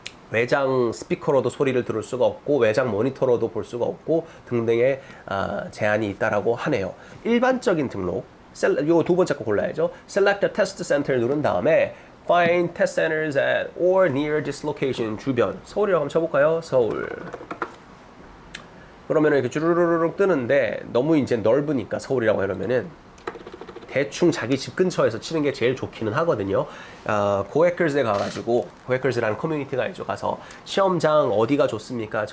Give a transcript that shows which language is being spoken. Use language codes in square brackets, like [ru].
[ko] 외장 스피커로도 소리를 들을 수가 없고 외장 모니터로도 볼 수가 없고 등등의 제한이 있다라고 하네요. 일반적인 등록, 요 두 번째 거 골라야죠. [en] Select a test center 누른 다음에 Find test centers at or near this location. [ko] 주변. 서울이라고 한번 쳐볼까요? 서울. 그러면 이렇게 주르르륵 뜨는데 너무 이제 넓으니까 서울이라고 이러면은 대충 자기 집 근처에서 치는 게 제일 좋기는 하거든요. 고해커즈에 가가지고, 고해커즈라는 커뮤니티가 있죠. 가서 시험장 어디가 좋습니까?